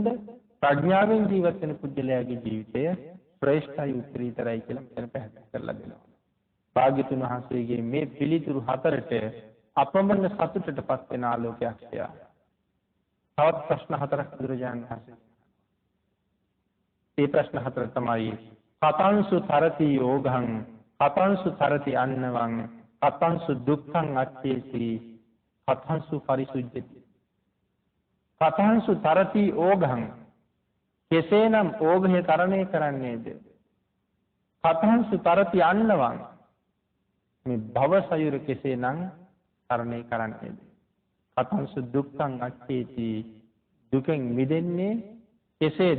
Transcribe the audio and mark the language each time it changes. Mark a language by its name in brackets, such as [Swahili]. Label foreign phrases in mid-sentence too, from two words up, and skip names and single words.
[Sinhala] ප්‍රඥාවෙන් ජීවත් වෙන පුජ්‍යලයාගේ ජීවිතය ශ්‍රේෂ්ඨයි උත්තරීතරයි කියලා මෙතන පැහැදිලි කරලා දෙනවා. භාග්‍යතුන් වහන්සේගේ මේ පිළිතුරු හතරට අපමණ සතුටටපත් වෙන ආලෝකයක් තියා. තවත් ප්‍රශ්න හතරක් බුදුරජාණන් වහන්සේ. මේ ප්‍රශ්න හතර තමයි [Pali] කතංසු තරති යෝගං කතංසු තරති අන්නවං කතංසු දුක්ඛං අච්චේසි කතංසු පරිසුද්ධති. කතංසු තරති ඕඝං [Sinhala] කෙසේනම් ඕඝය තරණය කරන්නේද? [Pali] කතංසු තරති අන්නවං [Sinhala] මේ භවසයුර කෙසේනම් තරණය කරන්නේද? [Pali] කතංසු දුක්ඛං අච්චේති [Sinhala] දුකෙන් මිදෙන්නේ කෙසේද?